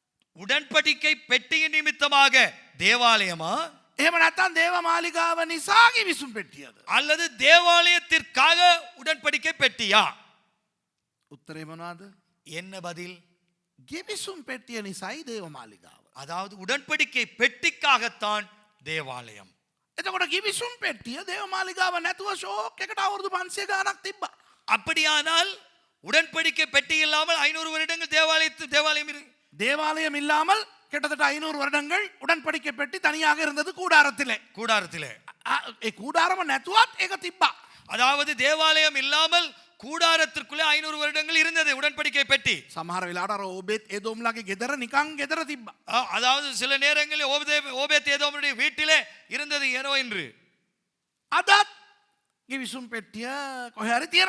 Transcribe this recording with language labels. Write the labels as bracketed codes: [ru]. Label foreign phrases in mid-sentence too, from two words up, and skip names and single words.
[ta] உடன்படிக்கை பெட்டியின் நிமித்தமாக தேவாலயமா [si] එහෙම නැත්නම් දේව මාලිගාව නිසා ගිවිසුම් පෙට්ටියද? [ta] அல்லது தேவாலயத்திற்காக உடன்படிக்கை பெட்டியா? [si] උත්තරේ මොනවාද? [ta] என்ன பதில்? [si] ගිවිසුම් පෙට්ටිය නිසායි දේව මාලිගාව. [ta] அதாவது உடன்படிக்கை பெட்டிக்காகத்தான் தேவாலயம். [si] එතකොට ගිවිසුම් පෙට්ටිය දේව මාලිගාව නැතුව ෂෝක් එකට අවුරුදු 500 ගාණක් තිබ්බා. [ta] அப்படியானால் உடன்படிக்கை பெட்டி இல்லாமல் 500 வருடங்கள் தேவாலயம் தேவாலயம் இல்லாமல் கிட்டத்தட்ட 500 வருடங்கள் உடன்படிக்கை பெட்டி தனியாக இருந்தது கூடாரத்திலே. [si] ඒ கூடாரම නැතුවත් ඒක තිබ්බා. [ta] அதாவது தேவாலயம் இல்லாமல் கூடாரத்திற்குள்ளே 500 வருடங்கள் இருந்தது உடன்படிக்கை பெட்டி. [si] සමහර වෙලාවට අර ඕබේත් ඒදෝම්ලාගේ ගෙදර නිකන් ගෙදර තිබ්බා. [ta] அதாவது சில நேரங்களில் ஓபேத் ஏதோமுடைய வீட்டிலே இருந்தது ஏனோ என்று. [si] අදත් ගිවිසුම් පෙට්ටිය කොහේ හරි තියෙනවා.